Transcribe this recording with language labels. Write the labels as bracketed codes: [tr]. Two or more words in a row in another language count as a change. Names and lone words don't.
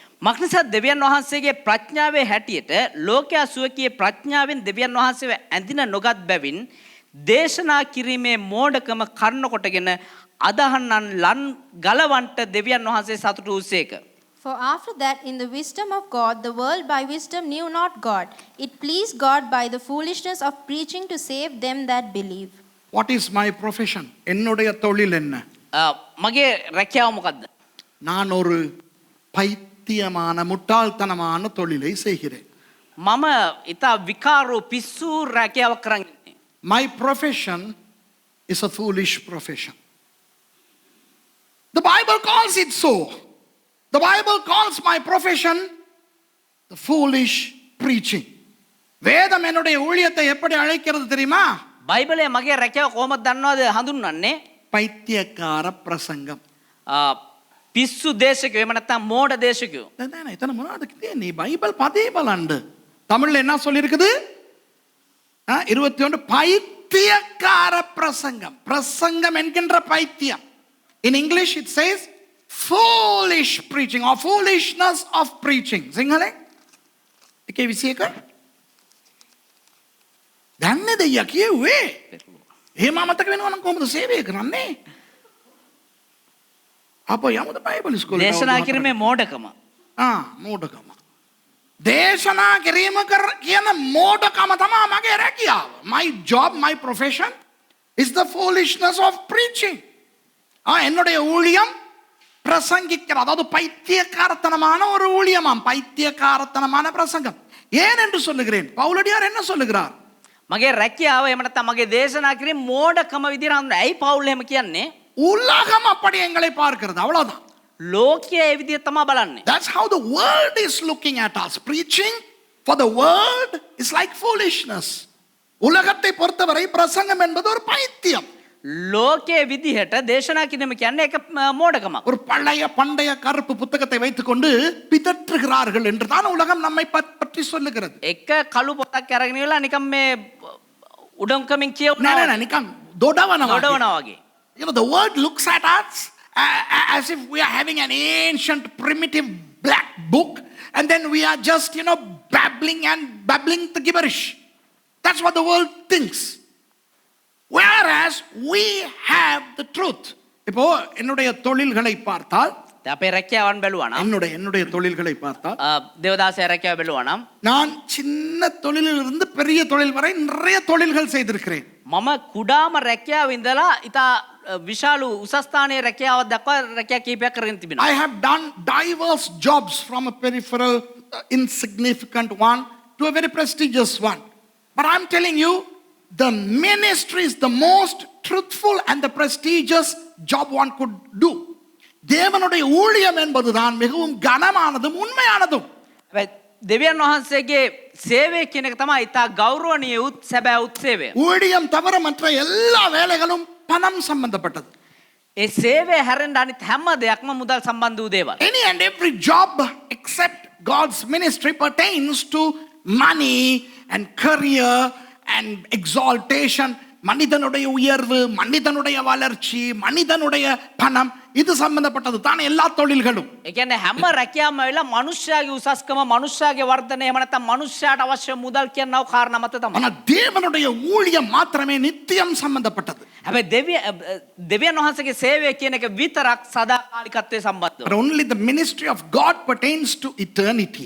[si] මක්නිසා දෙවියන් වහන්සේගේ ප්‍රඥාවේ හැටියට ලෝකයා සුවකී ප්‍රඥාවෙන් දෙවියන් වහන්සේව ඇඳින නොගත් බැවින් දේශනා කිරීමේ මෝඩකම කර්ණ කොටගෙන අදහන්නන් ලන් ගලවන්ට දෙවියන් වහන්සේ සතුටු වූසේක. [en] For after that, in the wisdom of God, the world by wisdom knew not God. It pleased God by the foolishness of preaching to save them that believe. What is my profession? [ta] என்னுடைய தொழில் என்ன? [si] මගේ රැකියාව මොකද්ද? [ta] நான் ஒரு பைத்தியமான முட்டாள்தனமான தொழிலை செய்கிறேன். [si] මම ඉතා විකාරෝ පිස්සු රැකියාවක් කරන් ඉන්නේ. [en] My profession is a foolish profession. The Bible calls it so. The Bible calls my profession the foolish preaching. [ta] வேதம் என்னுடைய ஊழியத்தை எப்படி அழைக்கிறது தெரியுமா? [si] බයිබලයේ මගේ රැකියාව කොහොමද දන්නවද හඳුන්වන්නේ? [ta] பைத்தியக்கார பிரசங்கம். [si] පිස්සු දේශකයෝ එහෙම නැත්නම් මෝඩ දේශකයෝ. දැන් එතන මොනවද කියන්නේ? බයිබල් පදේ බලන්න. [ta] தமிழ்ல என்ன சொல்லி இருக்குது? 21 பைத்தியக்கார பிரசங்கம். பிரசங்கம் என்கின்ற பைத்தியம். [en] In English it says foolish preaching or foolishness of preaching. [si] සිංහලෙන් එකේ 21. දන්නේ දෙයියා කිව්වේ. එහෙම අමතක වෙනවා නම් කොහොමද සේවය කරන්නේ? අප යමුද බයිබල් ඉස්කෝලේ? දේශනා කිරීමේ මෝඩකම. මෝඩකම. දේශනා කිරීම කියන මෝඩකම තමයි මගේ රැකියාව. [en] My job, my profession is the foolishness of preaching. [ta] என்னுடைய ஊழியம் பிரசங்கிக்கிற, அதாவது பைத்தியக்காரத்தனமான ஒரு ஊழியமாம். பைத்தியக்காரத்தனமான பிரசங்கம். ஏன் என்று சொல்லுகிறேன்? பவுலடியார் என்ன சொல்லுகிறார்? [si] මගේ රැකියාව එහෙම නැත්නම් මගේ දේශනා කිරීම මෝඩකම විදිහට හඳුන්වනවා. ඇයි පවුල් එහෙම කියන්නේ? [ta] உலகம் அப்படி எங்களை பார்க்கிறது, அவ்வளவுதான். [si] ලෝකයේ ඒ විදිහ තමයි බලන්නේ. [en] That's how the world is looking at us. Preaching for the world is like foolishness. [ta] உலகத்தை பொறுத்தவரை பிரசங்கம் என்பது ஒரு பைத்தியம். [si] ලෝකයේ විදිහට දේශනා කිරීම කියන්නේ ඒක මෝඩකමක්. [ta] ஒரு பண்டைய கருப்பு புத்தகத்தை வைத்துக்கொண்டு பிதற்றுகிறார்கள் என்று தான் உலகம் நம்மை பற்றி சொல்லுகிறது. [si] එක කළු පොතක් අරගෙන ඉවලා නිකම් මේ උඩම්කමින් නෑ කියවනවා. නිකන් දොඩවනවා වගේ. [en] You know, the world looks at us as if we are having an ancient primitive black book and then we are just, you know, babbling the gibberish. That's what the world thinks. Whereas we have the truth. [ta] இப்போ என்னுடைய தொழில்களை பார்த்தால், [si] අපේ රැකියාවන් බැලුවා නම්, [ta] என்னுடைய தொழில்களை பார்த்தால், [si] දේවදාසය රැකියාව බැලුවා නම්, [ta] நான் சின்ன தொழிலிலிருந்து பெரிய தொழில் வரை நிறைய தொழில்கள் செய்திருக்கிறேன். [si] මම කුඩාම රැකියාව ඉඳලා ඉතා විශාල උසස් ස්ථානයේ රැකියාවක් දක්වා රැකියා කීපයක් කරගෙන තිබෙනවා. [en] I have done diverse jobs from a peripheral insignificant one to a very prestigious one. But I'm telling you, the ministry is the most truthful and the prestigious job one could do. [ta] தேவனுடைய ஊழியம் என்பதுதான் மிகவும் கனமானதும் உண்மையானதும். [si] දෙවියන් වහන්සේගේ සේවය කියන එක තමයි ඉතා ගෞරවනීය උත් සැබෑ උත් සේවය. [ta] ஊழியம் தவிர மற்ற எல்லா வேலைகளும் பணம் சம்பந்தப்பட்டது. [si] ඒ සේවය හැරෙන්න අනිත් හැම දෙයක්ම මුදල් සම්බන්ධ වූ දේවල්. [en] Any and every job except God's ministry pertains to money and career and exaltation. [ta] மனிதனுடைய உயர்வு, மனிதனுடைய வளர்ச்சி, மனிதனுடைய பணம், இது சம்பந்தப்பட்டது தான் எல்லா தொழில்களும். [si] ඒ කියන්නේ හැම රැකියාවම වෙලා මනුෂ්‍යයාගේ උසස්කම, මනුෂ්‍යයාගේ වර්ධනය, එහෙම නැත්නම් මනුෂ්‍යයාට අවශ්‍ය මුදල් කියනව කාරණා මත තමයි. [ta] ஆனால் தேவனுடைய ஊழியம் மாத்திரமே நித்தியம் சம்பந்தப்பட்டது. [si] හැබැයි දෙවියන් වහන්සේගේ සේවය කියන එක විතරක් සදාකාලිකත්වයේ සම්බන්ධව. [en] But only the ministry of God pertains to eternity.